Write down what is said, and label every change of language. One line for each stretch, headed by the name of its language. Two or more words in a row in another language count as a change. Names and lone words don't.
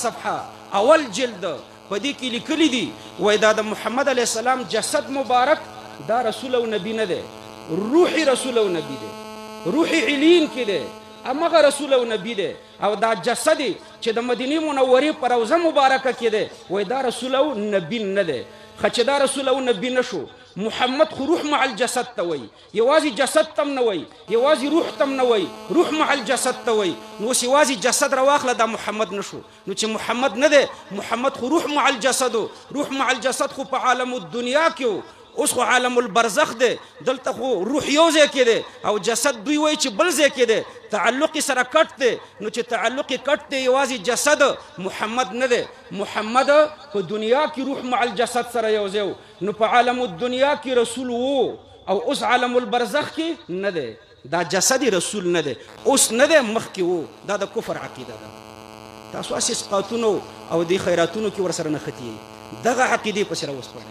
Pashto: صفحه اول جلد په دې کې لیکلي دي وایي دا د محمد
Arabic: علیه السلام
Pashto: جسد مبارک دا رسول او نبی نه دی روحي رسول او نبی دی روحي علین کې دی امغه رسول او نبی دی او دا جسد چې د مدینه منورې پر روضه مبارکه کې دی وای دا رسول او نبی نه دی خو چې دا رسول او نبی نشو محمد خو
Arabic: روح مع الجسد
Pashto: ته وایي، یوازې جسد تم نه وایي، یوازې روح تم نه وایي،
Arabic: روح مع الجسد
Pashto: ته وایي. نو اوس یوازې جسد راواخله دا محمد نشو. نو چې محمد نه دی، محمد خو
Arabic: روح مع الجسد
Pashto: و.
Arabic: روح مع الجسد
Pashto: خو په
Arabic: عالم الدنیا
Pashto: کې و، اوس خو
Arabic: عالم البرزخ
Pashto: دی، دلته خو روح یو ځای کې دی او جسد دوی وایي چې بل ځای کې دی، تعلق یې سره کټ دی. نو چې تعلق یې کټ دی، یوازې جسد محمد نه دی. محمد په دنیا کې
Arabic: روح مع الجسد
Pashto: سره یو ځای و، نو په
Arabic: عالم الدنیا
Pashto: کې رسول و او اوس
Arabic: عالم البرزخ
Pashto: کې نه دی. دا جسد رسول نه دی، اوس نه دی، مخکې و. دا د کفر عقیده ده. تاسو هسې اسقاطونو او دې خیراتونو کې ورسره نښتي، دغه عقیدې پسې راوسپړئ.